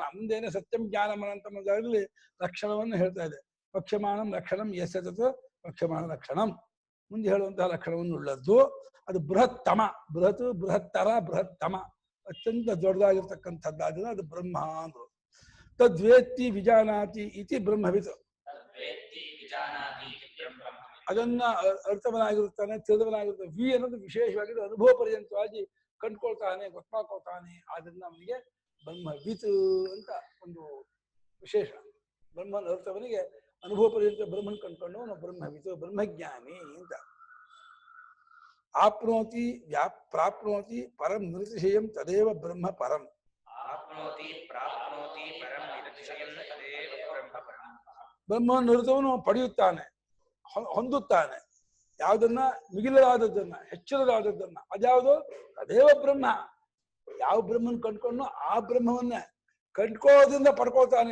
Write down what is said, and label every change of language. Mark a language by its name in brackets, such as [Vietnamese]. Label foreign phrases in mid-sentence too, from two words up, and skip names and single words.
[Kannada] ಮುಂದೇನೆ ಸತ್ಯಂ ಜ್ಞಾನಮನಂತಮದಲ್ಲಿ ಲಕ್ಷಣವನ್ನು ಹೇಳ್ತಾ ಇದೆ. [Sanskrit] ಪಕ್ಷಮಾನಂ ಲಕ್ಷಣಂ ಯಸತತ್ ಪಕ್ಷಮಾನ ಲಕ್ಷಣಂ. [Kannada] ಮುಂದೆ ಹೇಳುವಂತಹ ಲಕ್ಷಣವನ್ನು ಉಳ್ಳದ್ದು. ಅದು ಬೃಹತ್ತಮ. ಬೃಹತ್ತರ ಬೃಹತ್ತಮ, ಅತ್ಯಂತ ದೊಡ್ಡದಾಗಿರ್ತಕ್ಕಂಥದ್ದಾದ್ರೆ ಅದು ಬ್ರಹ್ಮ ಅಂದ್ರು. [Sanskrit] ತದ್ವೇತ್ತಿ ವಿಜಾನಾತಿ ಇತಿ ಬ್ರಹ್ಮವಿತ್. [Kannada] ಅದನ್ನ ಅರ್ಥವನಾಗಿರುತ್ತಾನೆ, ತಿಳಿದವನಾಗಿರ್ತಾನೆ. ವಿ ಅನ್ನೋದು ವಿಶೇಷವಾಗಿ ಅನುಭವ ಪರ್ಯಂತವಾಗಿ ಕಂಡ್ಕೊಳ್ತಾನೆ, ಗೊತ್ತಾಕೊಳ್ತಾನೆ. ಆದ್ರಿಂದ ಅವನಿಗೆ ಬ್ರಹ್ಮವಿತ್ ಅಂತ ಒಂದು ವಿಶೇಷ. ಬ್ರಹ್ಮನ ಅರ್ಥವನಿಗೆ ಅನುಭವ ಪರ್ಯಂತ ಬ್ರಹ್ಮನ್ ಕಂಡ್ಕೊಂಡು ಅವನು ಬ್ರಹ್ಮವಿತ್, ಬ್ರಹ್ಮಜ್ಞಾನಿ ಅಂತ. [Sanskrit] ಆಪ್ನೋತಿ ಪ್ರಾಪ್ನೋತಿ ಪರಂ ನಿರತಿಶಯಂ ತದೇವ ಬ್ರಹ್ಮ ಪರಂ. [Kannada] ಬ್ರಹ್ಮನ ನಿರತವನು ಪಡೆಯುತ್ತಾನೆ, ಹೊಂದುತ್ತಾನೆ. ಯಾವುದನ್ನ? ಮಿಗಿಲಾದದ್ದನ್ನ, ಹೆಚ್ಚಿನದಾದದ್ದನ್ನ. ಅದ್ಯಾವುದು? [Sanskrit] ತದೇವ ಬ್ರಹ್ಮ. [Kannada] ಯಾವ ಬ್ರಹ್ಮನ್ ಕಂಡ್ಕೊಂಡು ಆ ಬ್ರಹ್ಮವನ್ನೇ ಕಂಡ್ಕೊಳ್ಳೋದ್ರಿಂದ ಪಡ್ಕೊಳ್ತಾನೆ.